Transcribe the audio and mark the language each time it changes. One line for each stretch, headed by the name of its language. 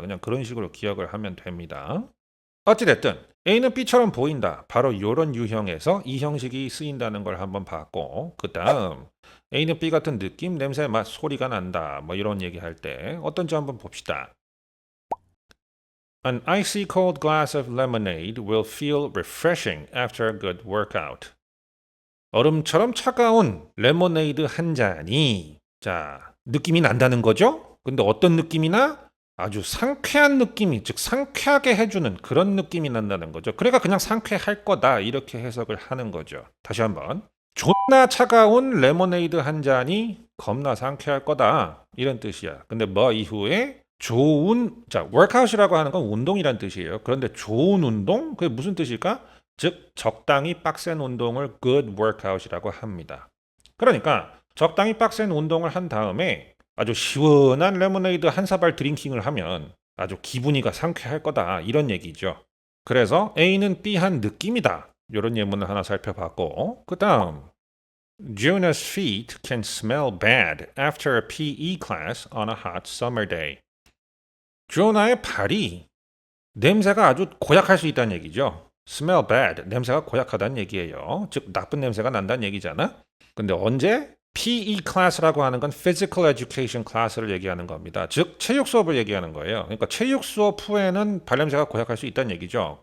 Korean: 그냥 그런 식으로 기억을 하면 됩니다. 어찌됐든 A는 B처럼 보인다. 바로 이런 유형에서 이 형식이 쓰인다는 걸 한번 봤고 그 다음 A는 B 같은 느낌, 냄새, 맛, 소리가 난다. 뭐 이런 얘기할 때 어떤지 한번 봅시다.
English: An icy cold glass of lemonade will feel refreshing after a good workout.
Korean: 얼음처럼 차가운 레모네이드 한 잔이 자 느낌이 난다는 거죠. 근데 어떤 느낌이나 아주 상쾌한 느낌이 즉 상쾌하게 해주는 그런 느낌이 난다는 거죠. 그러니까 그냥 상쾌할 거다 이렇게 해석을 하는 거죠. 다시 한번 존나 차가운 레모네이드 한 잔이 겁나 상쾌할 거다 이런 뜻이야. 근데 뭐 이후에 좋은 자 workout이라고 하는 건 운동이란 뜻이에요. 그런데 좋은 운동 그게 무슨 뜻일까? 즉 적당히 빡센 운동을 good workout이라고 합니다. 그러니까 적당히 빡센 운동을 한 다음에 아주 시원한 레모네이드 한 사발 드링킹을 하면 아주 기분이가 상쾌할 거다 이런 얘기죠. 그래서 A는 B 한 느낌이다. 이런 예문을 하나 살펴봤고 그 다음
English: Jonah's feet can smell bad after a PE class on a hot summer day.
Korean: 조나의 발이 냄새가 아주 고약할 수 있다는 얘기죠. smell bad, 냄새가 고약하다는 얘기예요. 즉 나쁜 냄새가 난다는 얘기잖아. 근데 언제? PE 클래스라고 하는 건 physical education 클래스를 얘기하는 겁니다. 즉 체육 수업을 얘기하는 거예요. 그러니까 체육 수업 후에는 발냄새가 고약할 수 있다는 얘기죠.